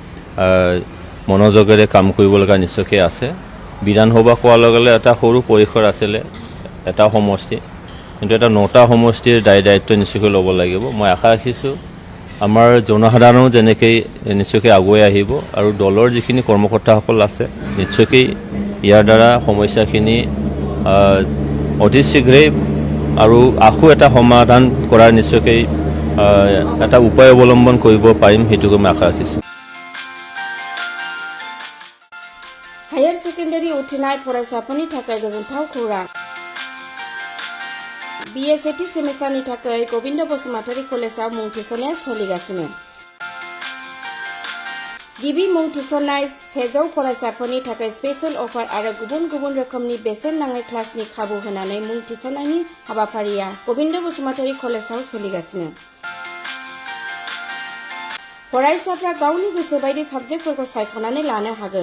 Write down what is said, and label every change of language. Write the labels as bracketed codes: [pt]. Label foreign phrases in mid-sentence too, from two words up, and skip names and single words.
[as] মনোযোগেৰে কাম কৰিব লগা নিশ্চয়কৈ আছে বিধানসভা কোৱাৰ লগে লগে এটা সৰু পৰিসৰ আছিলে এটা সমষ্টি কিন্তু এটা 9টা সমষ্টিৰ দায়িত্ব নিশ্চয়কৈ ল'ব লাগিব মই আশা ৰাখিছোঁ আমাৰ জনসাধাৰণো যেনেকৈ নিশ্চয়কৈ আগুৱাই আহিব আৰু দলৰ যিখিনি কৰ্মকৰ্তাসকল আছে নিশ্চয়কৈ ইয়াৰ দ্বাৰা সমস্যাখিনি অতি শীঘ্ৰেই আৰু আকৌ এটা সমাধান কৰাৰ নিশ্চয়কৈ এটা উপায় অৱলম্বন কৰিব পাৰিম সেইটোকে মই আশা ৰাখিছোঁ [en] higher secondary [brx] उथ्रिनाय फरायसाफोरनि थाखाय गोजोनथाव खौरां BSAT सेमेस्टारनि थाखाय गोविन्द बसुमतारी कलेजाव मुं थिसननाया सोलिगासिनो गिबि मुं थिसननाय 100 फरायसाफोरनि थाखाय [en] special offer [brx] आरो गुबुन गुबुन रोखोमनि बेसेन नाङै क्लासनि खाबु होनानै मुं थिसननायनि हाबाफारिया गोविन्द बसुमतारी कलेजाव सोलिगासिनो फरायसाफ्रा गावनि गोसो बायदि साबजेक्टफोरखौ सायख'नानै लानो हागोन।